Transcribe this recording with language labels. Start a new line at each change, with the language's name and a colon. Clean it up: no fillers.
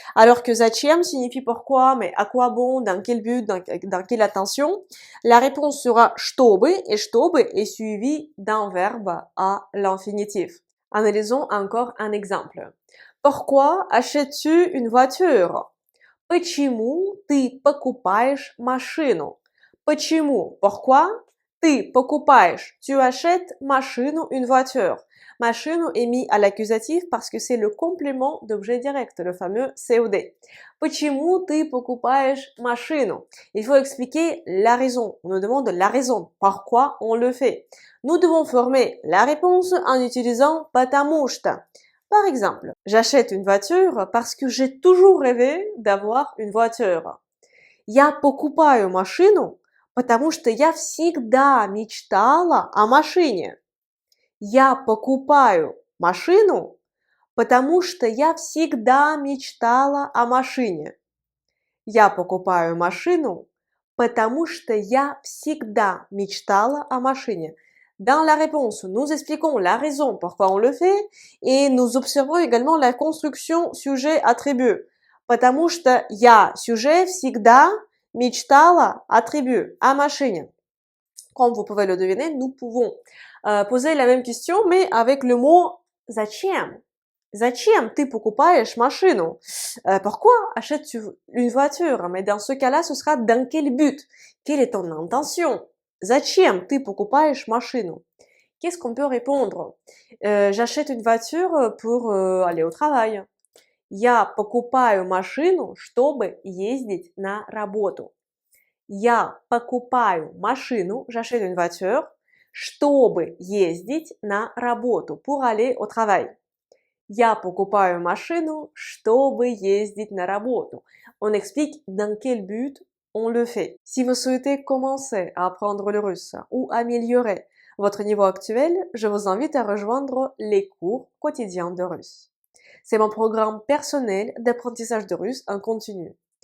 French: Alors que зачем signifie pourquoi, mais à quoi bon, dans quel but, dans quelle intention. La réponse sera чтобы, et чтобы est suivi d'un verbe à l'infinitif. Analysons encore un exemple. Pourquoi achètes-tu une voiture?
Russian: Почему ты покупаешь машину? Почему?
French: Pourquoi?
Russian: Ты покупаешь.
French: Tu achètes машину, une voiture. Машину est mis à l'accusatif parce que c'est le complément d'objet direct, le fameux COD.
Russian: Почему ты покупаешь машину?
French: Il faut expliquer la raison. On nous demande la raison. Pourquoi on le fait? Nous devons former la réponse en utilisant потому что. Par exemple, j'achète une voiture parce que j'ai toujours rêvé d'avoir une voiture.
Russian: Я покупаю машину, потому что я всегда мечтала о машине. Я покупаю машину, потому что я всегда мечтала о машине. Я покупаю машину, потому что я всегда мечтала о машине.
French: Dans la réponse, nous expliquons la raison pourquoi on le fait et nous observons également la construction sujet-attribut.
Russian: Потому что я, sujet, всегда мечтала, attribut, о машине.
French: Comme vous pouvez le deviner, nous pouvons poser la même question, mais avec le mot «Зачем?»
Russian: Зачем ты покупаешь машину?
French: Pourquoi achètes-tu une voiture? Mais dans ce cas-là, ce sera dans quel but? Quelle est ton intention?
Russian: Зачем ты покупаешь машину?
French: Qu'est-ce qu'on peut répondre? J'achète une voiture pour aller au travail.
Russian: Я покупаю машину, чтобы ездить на работу. Я покупаю машину,
French: j'achète une voiture,
Russian: чтобы ездить на работу,
French: pour aller au travail.
Russian: Я покупаю машину, чтобы ездить на работу.
French: On explique dans quel but on le fait. Si vous souhaitez commencer à apprendre le russe ou améliorer votre niveau actuel, je vous invite à rejoindre les cours quotidiens de russe. C'est mon programme personnel d'apprentissage de russe en continu.